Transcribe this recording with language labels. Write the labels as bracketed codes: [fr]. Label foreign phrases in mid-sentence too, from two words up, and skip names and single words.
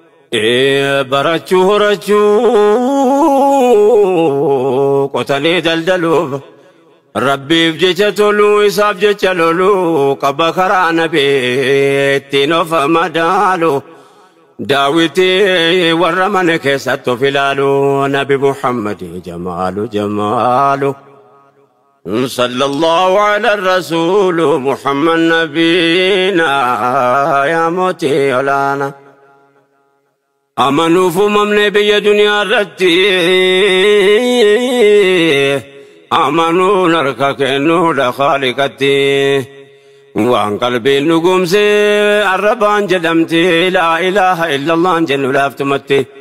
[om] Ee, barachuu horachuu, qotanii daldaluuf, Rabbiif jecha toluu, isaaf jecha loluu, qaba karaa Nabii ittiin of madaalu. Daawiti warra mana keessatti of ilaalu, Nabi Muhammad jamaalu, jamaalu. [ar] صلى الله على الرسول محمد نبينا يا موتي ولانا. [om] Amanuuf uumamne biyya duniyaa irratti, amanuun harka kennuudha Khaliqatti. Waan qalbiin dhugumse arrabaan jedhamti, [ar] لا إله إلا الله [om] jennu laaftumatti.